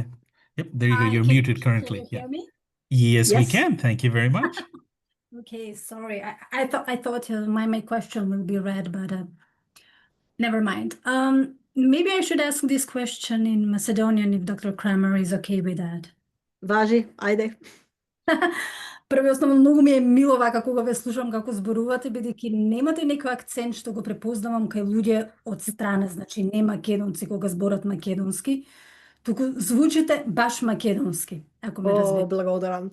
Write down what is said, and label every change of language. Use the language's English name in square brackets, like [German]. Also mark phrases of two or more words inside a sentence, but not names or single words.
[English] yeah. Yep, there you go. You're Can muted you currently. Yeah. hear me? Yes, we Yes. can. Thank you very much. Okay, sorry. I thought my question will be read, but never mind. Maybe I should ask this question in Macedonian if Dr. Kramer is okay with that. [Macedonian] Važi, ajde. Прво и основно многу ми е мило вака кога ве слушам како зборувате, бидејќи немате некој акцент што го препознавам кај луѓе од страна, значи не македонци кога зборат македонски, туку звучите баш македонски, ако ме О, разберете. благодарам.